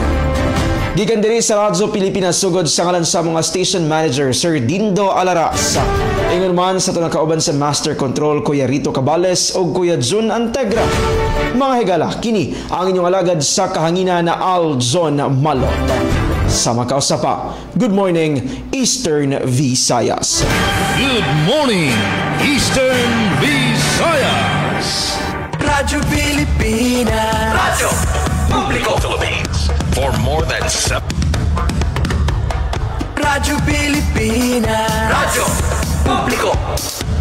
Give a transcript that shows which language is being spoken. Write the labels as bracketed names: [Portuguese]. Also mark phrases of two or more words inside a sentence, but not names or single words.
[Cebuano] Gikan diri sa Radyo Pilipinas sugod sa ngalan sa mga station manager Sir Dindo Alaras. Ingon man sa ito nakauban sa Master Control Kuya Rito Cabales o Kuya Jun Antegra. Mga higala, kini ang inyong alagad sa kahangina na Aljon Malot. Sa makausapa, [English] good morning Eastern Visayas. Good morning Eastern Visayas. Radyo Pilipinas. Radyo Publiko Philippines. For more than 7. Radyo Pilipinas. Radyo Publiko